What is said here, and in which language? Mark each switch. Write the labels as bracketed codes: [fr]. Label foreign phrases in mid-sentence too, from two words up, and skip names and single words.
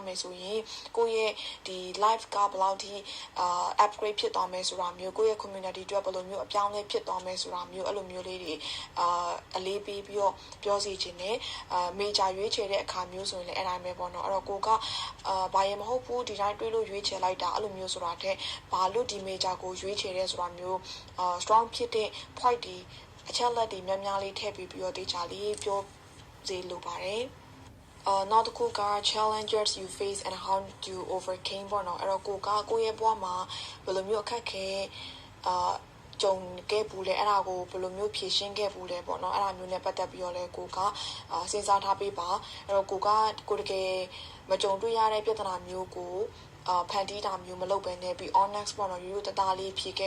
[my] မယ်ဆိုရင်ကိုရဲ့ဒီ life ကဘယ်လောက်ထိ upgrade ဖြစ်သွားမယ်ဆိုတာမျိုးကိုရဲ့ communityဒီအတွက်ဘယ်လိုမျိုးအပြောင်းလဲဖြစ်သွားမယ်ဆိုတာမျိုးအဲ့လိုမျိုးလေးတွေအလေးပေးပြီးတော့ပြောစီခြင်းနဲ့major ရွေးချယ်တဲ့အခါမျိုးဆိုရင်လည်းအဲ့တိုင်းပဲပေါ့နော်အဲ့တော့ကိုကဘာရမဟုတ်ဘူးဒီတိုင်းတွေးလို့ရွေးချယ်လိုက် တာအဲ့လိုမျိုးဆိုတာတဲ့ဘာလို့ဒီ major ကိုရွေးချယ်ရဲဆိုတာမျိုး strong ဖြစ်တဲ့ point ဒီအချက်လက်တွေများများလေးထည့်ပြီးတော့တေချာလေးပြောစီလိုပါတယ်နောက်တစ်ခုက [en] challenges you face and how do you overcame [my] ပေါ့နော် အဲ့တော့ကိုရဲ့ဘဝမှာဘယ်လိုမျိုးအခက်ခဲကြုံခဲ့ဘူးလဲအဲ့ဒါကိုဘယ်လိုမျိုးဖြေရှင်းခဲ့ဘူးလဲပေါ့နော်အဲ့ဒါမျိုးနဲ့ပတ်သက်ပြီးတော့လဲကိုကစဉ်းစားထားပေးပါ အဲ့တော့ကိုတကယ်မကြုံတွေ့ရတဲ့ပြဿနာမျိုးကိုဖန်တီးတာမျိုးမလုပ်ဘဲနဲ့ပြီး honest ပေါ့နော်ရိုးရိုးသားသားလေးဖြေခဲ့